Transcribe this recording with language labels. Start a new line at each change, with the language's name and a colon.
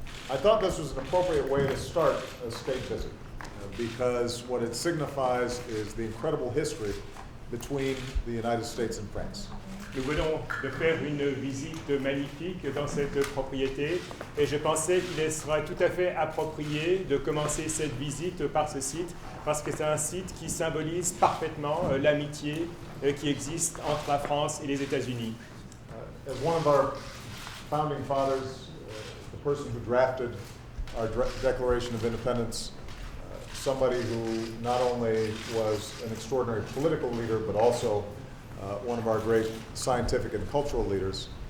English: I thought this was an appropriate way to start a state visit because what it signifies is the incredible history between the United States and France.
French: Nous venons de faire une visite magnifique dans cette propriété et je pensais qu'il serait tout à fait approprié de commencer cette visite par ce site parce que c'est un site qui symbolise parfaitement l'amitié qui existe entre la France et les États-Unis.
English: As one of our founding fathers, the person who drafted our Declaration of Independence, somebody who not only was an extraordinary political leader but also one of our great scientific and cultural leaders.